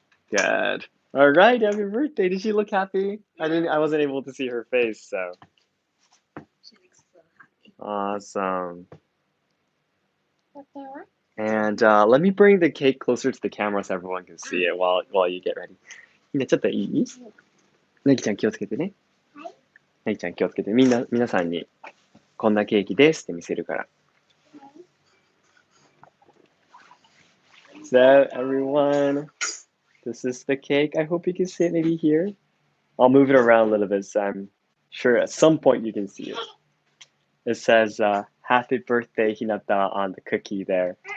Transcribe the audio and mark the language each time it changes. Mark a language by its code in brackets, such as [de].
[en] Good. All right, happy birthday. Did she look happy? I wasn't able to see her face, so. She looks so happy. Awesome. And let me bring the cake closer to the camera so everyone can see it while you get ready. [ja] みんなちょっといい？なぎちゃん気をつけてね。なぎちゃん気をつけて。皆さんにこんなケーキですって見せるから。 [en] So everyone, this is the cake. I hope you can see it maybe here. I'll move it around a little bit so I'm sure at some point you can see it. It says happy birthday Hinata on the cookie there.